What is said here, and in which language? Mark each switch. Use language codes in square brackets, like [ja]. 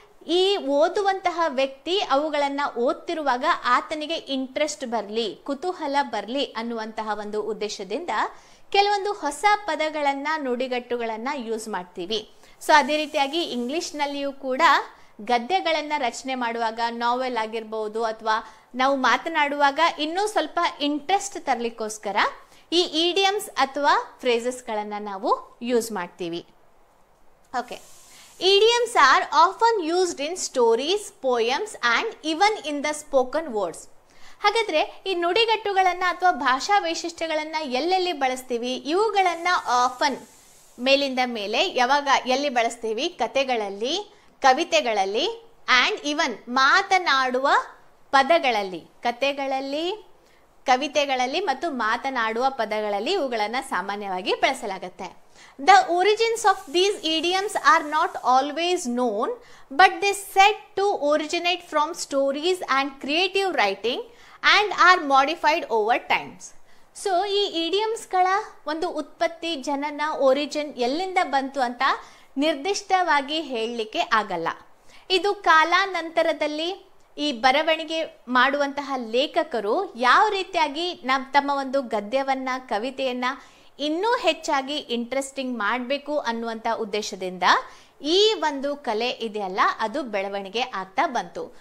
[kn] ಈ ಓದುವಂತಹ ವ್ಯಕ್ತಿ ಅವುಗಳನ್ನ ಓದ್ತಿರುವಾಗ ಆತನಿಗೆ ಇಂಟ್ರೆಸ್ಟ್ ಬರಲಿ, ಕುತೂಹಲ ಬರಲಿ ಅನ್ನುವಂತಹ ಒಂದು ಉದ್ದೇಶದಿಂದ ಕೆಲವೊಂದು ಹೊಸ ಪದಗಳನ್ನ, ನುಡಿಗಟ್ಟುಗಳನ್ನ ಯೂಸ್ ಮಾಡ್ತೀವಿ. ಸೊ ಅದೇ ರೀತಿಯಾಗಿ ಇಂಗ್ಲಿಷ್ನಲ್ಲಿಯೂ ಕೂಡ ಗದ್ಯಗಳನ್ನ ರಚನೆ ಮಾಡುವಾಗ, ನಾವೆಲ್ ಆಗಿರ್ಬೋದು ಅಥವಾ ನಾವು ಮಾತನಾಡುವಾಗ ಇನ್ನೂ ಸ್ವಲ್ಪ ಇಂಟ್ರೆಸ್ಟ್ ತರಲಿಕ್ಕೋಸ್ಕರ ಈ ಇಡಿಯಮ್ಸ್ ಅಥವಾ ಫ್ರೇಸಸ್ಗಳನ್ನ ನಾವು ಯೂಸ್ ಮಾಡ್ತೀವಿ. [en] Okay, idioms are often used in stories, poems and even in the spoken words. [kn] ಹಾಗಾದ್ರೆ ಈ ನುಡಿಗಟ್ಟುಗಳನ್ನ ಅಥವಾ ಭಾಷಾ ವೈಶಿಷ್ಟ್ಯಗಳನ್ನ ಎಲ್ಲೆಲ್ಲಿ ಬಳಸ್ತೀವಿ? ಇವುಗಳನ್ನ ಆಫನ್, ಮೇಲಿಂದ ಮೇಲೆ, ಯಾವಾಗ ಎಲ್ಲಿ ಬಳಸ್ತೀವಿ? ಕತೆಗಳಲ್ಲಿ, ಕವಿತೆಗಳಲ್ಲಿ [en] and even [kn] ಮಾತನಾಡುವ ಪದಗಳಲ್ಲಿ, ಕತೆಗಳಲ್ಲಿ, ಕವಿತೆಗಳಲ್ಲಿ ಮತ್ತು ಮಾತನಾಡುವ ಪದಗಳಲ್ಲಿ ಇವುಗಳನ್ನ ಸಾಮಾನ್ಯವಾಗಿ ಬಳಸಲಾಗುತ್ತೆ. [en] The origins of these idioms are not always known, but they said to originate from stories and creative writing and are modified over times. [kn] So ಈ ಇಡಿಯಮ್ಸ್ಗಳ ಒಂದು ಉತ್ಪತ್ತಿ, ಜನನ, ಒರಿಜಿನ್ ಎಲ್ಲಿಂದ ಬಂತು ಅಂತ ನಿರ್ದಿಷ್ಟವಾಗಿ ಹೇಳಲಿಕ್ಕೆ ಆಗಲ್ಲ. ಇದು ಕಾಲಾನಂತರದಲ್ಲಿ ಈ ಬರವಣಿಗೆ ಮಾಡುವಂತಹ ಲೇಖಕರು ಯಾವ ರೀತಿಯಾಗಿ ತಮ್ಮ ಒಂದು ಗದ್ಯವನ್ನ, ಕವಿತೆಯನ್ನ ಇನ್ನೂ ಹೆಚ್ಚಾಗಿ ಇಂಟ್ರೆಸ್ಟಿಂಗ್ ಮಾಡಬೇಕು ಅನ್ನುವಂಥ ಉದ್ದೇಶದಿಂದ ಈ ಒಂದು ಕಲೆ ಇದೆಯಲ್ಲ, ಅದು ಬೆಳವಣಿಗೆ ಆಗ್ತಾ ಬಂತು.